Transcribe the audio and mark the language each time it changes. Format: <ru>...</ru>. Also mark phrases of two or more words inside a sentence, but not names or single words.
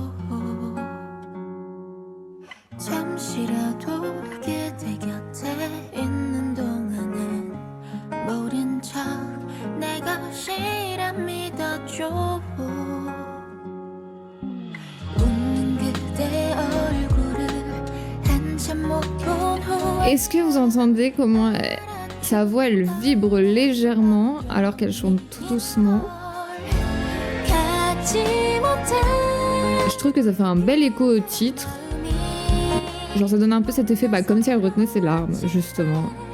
<ko>잠시라도 그대 곁에 있는 동안은 모른 척 내 것이라 믿었죠. 웃는 그대 얼굴을 한참 못 본 후</ko> <fr>Est-ce que vous entendez comment sa voix elle vibre légèrement alors qu'elle chante tout doucement? Je trouve que ça fait un bel écho au titre. Genre ça donne un peu cet effet comme si elle retenait ses larmes justement.</fr>